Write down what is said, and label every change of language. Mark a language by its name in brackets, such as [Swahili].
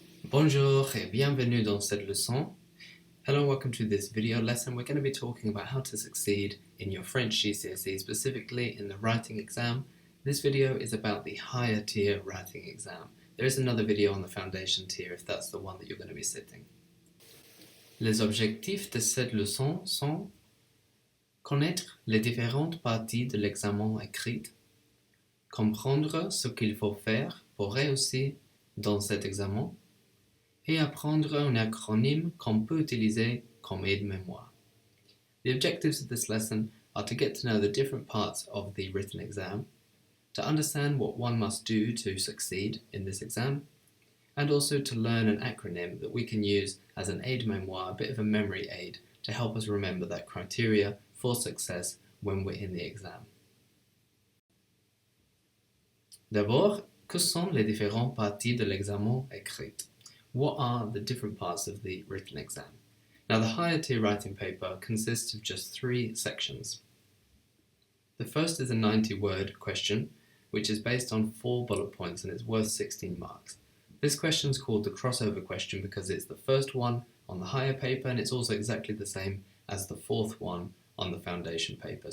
[French] Bonjour et bienvenue dans cette leçon. [English] Hello and welcome to this video lesson. We're going to be talking about how to succeed in your French GCSE, specifically in the writing exam. This video is about the higher tier writing exam. There is another video on the foundation tier if that's the one that you're going to be sitting. [French] Les objectifs de cette leçon sont connaître les différentes parties de l'examen écrit, comprendre ce qu'il faut faire pour réussir dans cet examen, et apprendre un acronyme qu'on peut utiliser comme aide-mémoire. [English] The objectives of this lesson are to get to know the different parts of the written exam, to understand what one must do to succeed in this exam, and also to learn an acronym that we can use as an aide-mémoire, a bit of a memory aid, to help us remember that criteria for success when we're in the exam. [French] D'abord, que sont les différentes parties de l'examen écrit? [English] What are the different parts of the written exam? Now, the higher tier writing paper consists of just 3 sections. The first is a 90-word question, which is based on 4 bullet points and it's worth 16 marks. This question is called the crossover question because it's the first one on the higher paper and it's also exactly the same as the 4th one on the foundation paper.